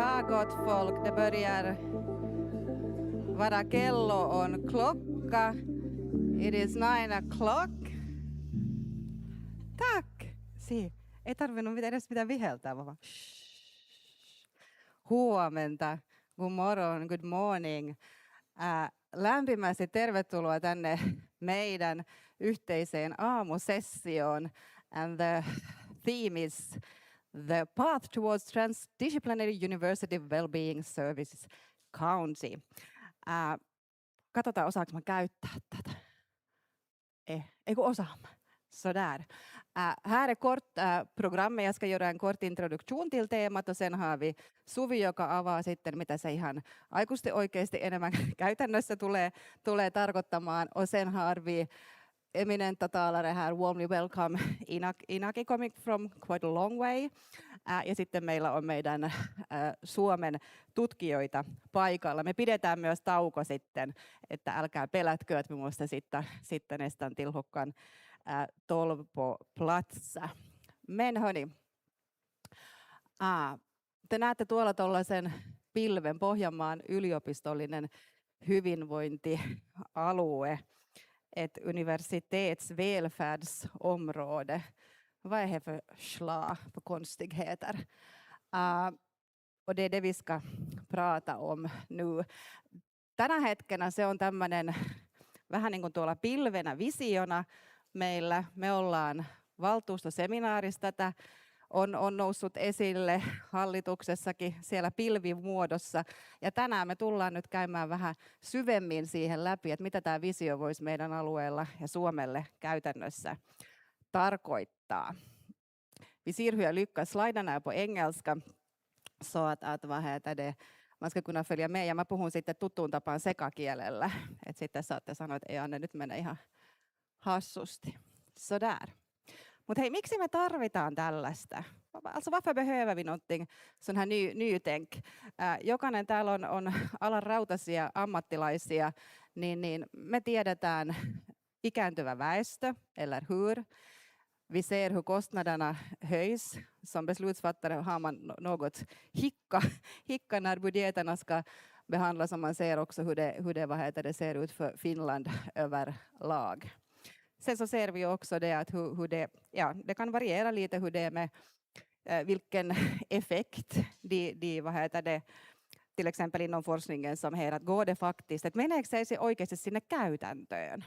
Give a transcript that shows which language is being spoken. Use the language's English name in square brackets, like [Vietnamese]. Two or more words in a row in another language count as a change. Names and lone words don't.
[Swedish] gott folk. Det börjar vara [Finnish] kello on [Swedish] klocka. [English] It is 9 o'clock. [Swedish] Tack! [Finnish] Ei tarvinnut edes mitään viheltää, vaan huomenta, [English] good morning, good morning. [Finnish] Lämpimästi tervetuloa tänne meidän yhteiseen aamusessioon. [English] And the theme is the path towards transdisciplinary university wellbeing services county. [Finnish] Katsotaan, osaanko mä käyttää tätä. Ei kun osaan. [Swedish] Sådär. Här är kort programmet. Jag ska göra en kort introduktion till temat och sen har vi Suvi, [Finnish] joka avaa sitten, mitä se ihan aikuisesti oikeasti enemmän käytännössä tulee tarkoittamaan. [Swedish] Och sen har vi eminenta talare här, [English] warmly welcome Iñaki coming from quite a long way. [Finnish] Ja sitten meillä on meidän Suomen tutkijoita paikalla. Me pidetään myös tauko sitten, että älkää pelätkö, että me [Swedish] måste sitta nästan till klockan 12 på plats. Men hörni, [Finnish] te näette tuolla tuollaisen pilven, Pohjanmaan yliopistollinen hyvinvointialue, [Swedish] ett universitets välfärdsområde. Vad är det för slag för konstigheter? Och det är det vi ska prata om nu. [Finnish] Tänä hetkenä se on tämmöinen vähän niin kuin tuolla pilvenä visiona meillä. Me ollaan valtuustoseminaarissa tätä. On noussut esille hallituksessakin siellä pilvimuodossa. Ja tänään me tullaan nyt käymään vähän syvemmin siihen läpi, että mitä tämä visio voisi meidän alueella ja Suomelle käytännössä tarkoittaa. [Swedish] Vi ser hur jag lyckas slida här på engelska så att vad heter det, man ska kunna följa med. [Finnish] Ja mä puhun sitten tuttuun tapaan sekakielellä. Että sitten saatte sanoa, että ei Anne nyt mene ihan hassusti. [Swedish] Sådär. [Finnish] Mutta hei, miksi me tarvitaan tällaista? [Swedish] Alltså varför behöver vi någonting sån här nytänk? [Finnish] Jokainen täällä on alan rautaisia ammattilaisia, niin me tiedetään ikääntyvä väestö, [Swedish] eller hur? Vi ser hur kostnaderna höjs. Som beslutsfattare har man något hicka när budgeterna ska behandlas, och man ser också hur det ser ut för Finland överlag. Sen så ser vi också det att hur det kan variera lite hur det är med vilken effekt till exempel inom forskningen som här, att går det faktiskt, [Finnish] että meneekö se oikeasti sinne käytäntöön.